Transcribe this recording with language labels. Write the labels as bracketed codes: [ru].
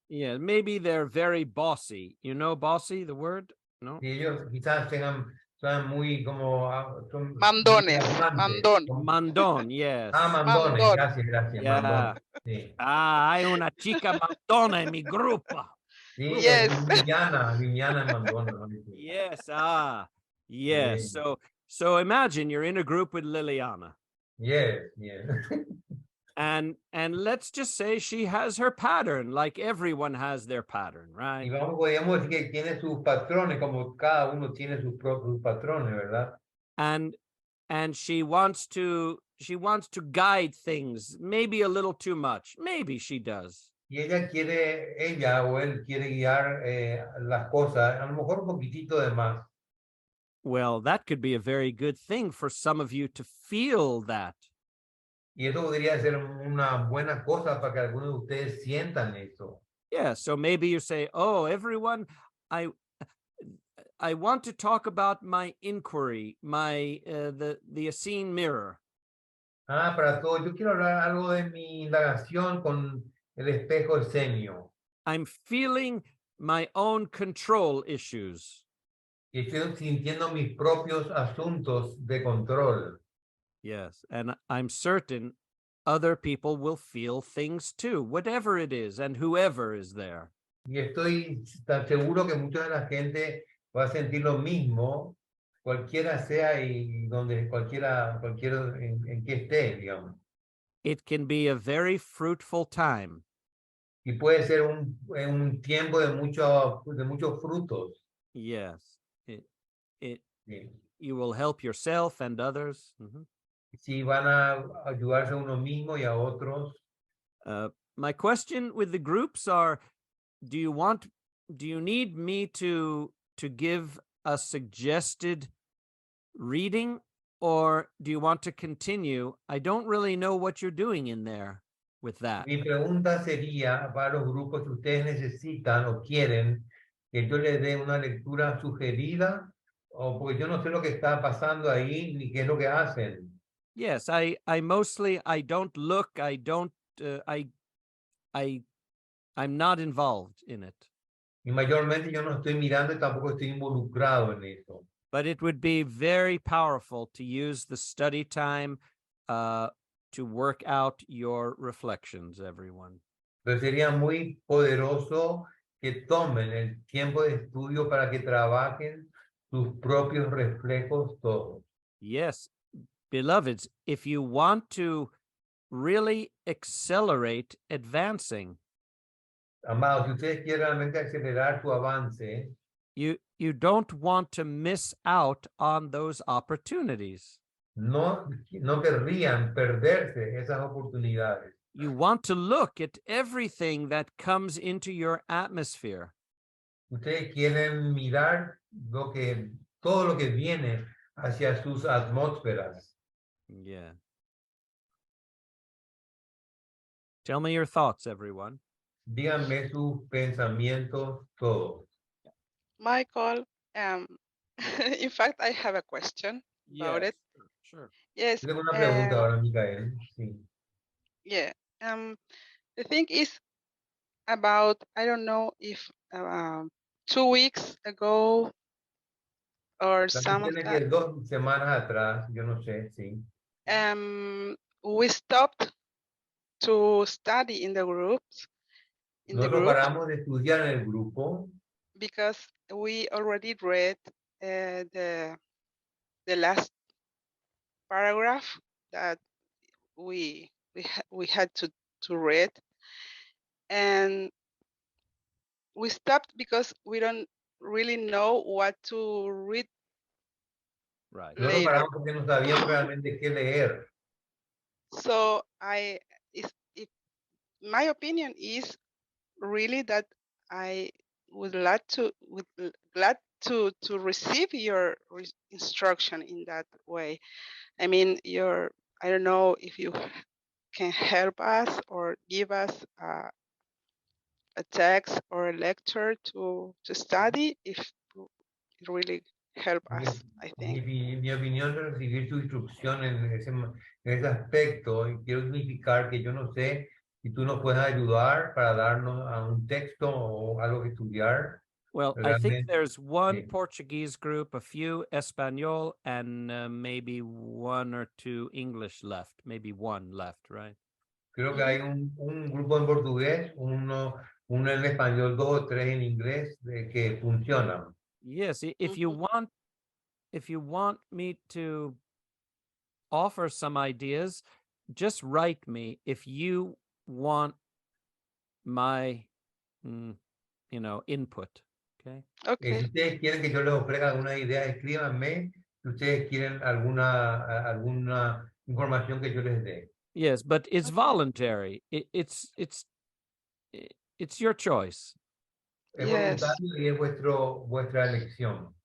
[en] Yeah, maybe they're very bossy. You know bossy, the word? No? [es] Y ellos quizás sean muy como... son muy Mandones, arrogantes. mandón. Mandón, [en] yes. [es] Mandones, Mandón. gracias, [en] Yeah. [es] mandones. Sí. Hay una chica mandona en mi grupo. Sí, [en] Yes. [es] Liliana Mandona. ¿No? [en] Yes, yes. [es] Sí. [en] So imagine you're in a group with Liliana. Yes. And let's just say she has her pattern, like everyone has their pattern, [es] Y [en] right? [es] podríamos decir que tiene sus patrones, como cada uno tiene sus propios patrones, ¿verdad? [en] And she wants to guide things, maybe a little too much. Maybe she does. [es] Y ella o él quiere guiar las cosas, a lo mejor un poquitito de más. [en] Well, that could be a very good thing for some of you to feel that. [es] Y eso podría ser una buena cosa para que algunos de ustedes sientan eso. [en] Yeah, so maybe you say, "Oh, everyone, I want to talk about my inquiry, my the Essene mirror." [es] Para todos, yo quiero hablar algo de mi indagación con el espejo escenio. [en] I'm feeling my own control issues. [es] Y estoy sintiendo mis propios asuntos de control. [en] Yes, and I'm certain other people will feel things too, whatever it is, and whoever is there. [es] Y estoy tan seguro que mucha de la gente va a sentir lo mismo, cualquiera sea y donde cualquiera en que esté, digamos. [en] It can be a very fruitful time. [es] Y puede ser un tiempo de muchos frutos. [en] Yes, [es] Sí. [en] you will help yourself and others. Mm-hmm. [es] Si van a ayudarse a uno mismo y a otros. [en] My question with the groups are, do you need me to give a suggested reading, or do you want to continue? I don't really know what you're doing in there with that. [es] Mi pregunta sería para los grupos, si ustedes necesitan o quieren que yo les dé una lectura sugerida, o porque yo no sé lo que está pasando ahí ni qué es lo que hacen. [en] Yes, I mostly, I don't look, I'm not involved in it. [es] Y mayormente yo no estoy mirando y tampoco estoy involucrado en eso. [en] But it would be very powerful to use the study time to work out your reflections, everyone. [es] Pero sería muy poderoso que tomen el tiempo de estudio para que trabajen sus propios reflejos todos. [en] Yes, beloveds, if you want to really accelerate advancing, [es] Amados, si ustedes quieren realmente acelerar su avance, [en] you don't want to miss out on those opportunities. [es] No, no querrían perderse esas oportunidades. [en] You want to look at everything that comes into your atmosphere. [es] Ustedes quieren mirar todo lo que viene hacia sus atmósferas. [en] Yeah. Tell me your thoughts, everyone. [es] Díganme sus pensamientos todos. [en] Michael, in fact, I have a question about it. Sure. Yes. [es] Yo tengo una pregunta ahora, Micael. Sí. [en] Yeah. The thing is about, I don't know if 2 weeks ago or [es] La [en] some of [es] cuestión es [en] that, [es] que 2 semanas atrás, yo no sé, sí. [en] we stopped to study in the groups, [es] Nosotros paramos de estudiar en el grupo [en] because we already read the last paragraph that we had to read, and we stopped because we don't really know what to read Right. [es] Nosotros [en] later. [es] paramos porque no sabíamos realmente qué leer. [en] So my opinion is really that I would glad to receive your instruction in that way. I mean, I don't know if you can help us or give us a text or a lecture to study if it really help us, I think. [es] Mi opinión es recibir su instrucción en ese aspecto, y quiero significar que yo no sé si tú nos puedes ayudar para darnos a un texto o algo que estudiar. [en] Well, I think [es] Realmente, [en] there's one [es] sí. [en] Portuguese group, a few Espanol, and maybe 1 or 2 English left. Maybe 1 left, right? [es] Creo que hay un grupo en portugués, uno en español, 2 o 3 en inglés que funcionan. [en] Yes, if you want me to offer some ideas, just write me if you want my input. Okay. Okay. [es] Si ustedes quieren que yo les ofrezca alguna idea, escríbanme. Si ustedes quieren alguna información que yo les dé. [en] Yes, but it's Okay. voluntary. It's your choice. [es] Es [en] Yes. [es] voluntario y es vuestra elección.